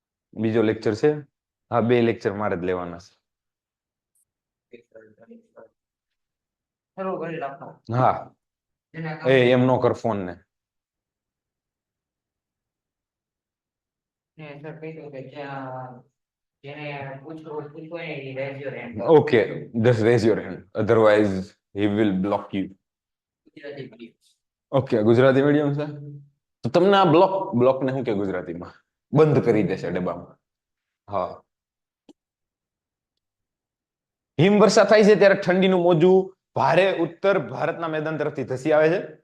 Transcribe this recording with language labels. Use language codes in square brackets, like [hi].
[gu] બીજો લેક્ચર છે? હા, 2 લેક્ચર મારે જ લેવાના છે. શરૂ કરી રાખો. હા, એમ નો કર ફોન ને. ને સર કીધું કે જ્યાં જેને પૂછવું હોય એ [en] Raise your hand. Okay, just raise your hand, otherwise he will block you. [gu] Gujarati medium. Okay, Gujarati medium છે તો તમને આ બ્લોક ને શું કે ગુજરાતીમાં? બંધ કરી દેશે ડબ્બામાં. હા. હિમવર્ષા થાય છે ત્યારે ઠંડીનું મોજું ભારે ઉત્તર ભારતના મેદાન તરફથી ધસી આવે છે.